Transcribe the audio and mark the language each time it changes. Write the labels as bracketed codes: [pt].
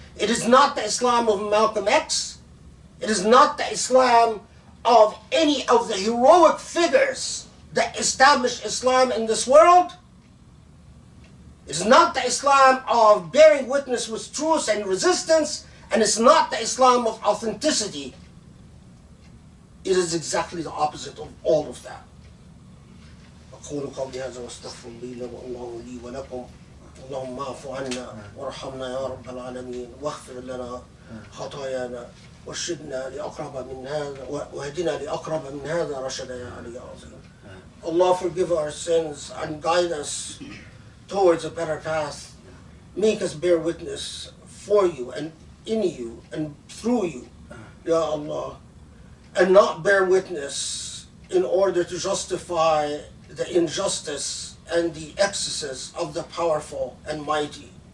[en] It is not the Islam of Malcolm X. It is not the Islam of any of the heroic figures that established Islam in this world. It is not the Islam of bearing witness with truth and resistance, and it's not the Islam of authenticity. It is exactly the opposite of all of that. [ar] أقول قولي هذا واستغفر الله لي ولكم اللهم اعف عنا وارحمنا يا رب العالمين واغفر لنا خطايانا وارشدنا لأقرب من هذا واهدنا لأقرب من هذا رشدا يا علي عظيم. [en] Allah forgive our sins and guide us towards a better path. Make us bear witness for you and in you and through you, Ya Allah, and not bear witness in order to justify the injustice and the excesses of the powerful and mighty.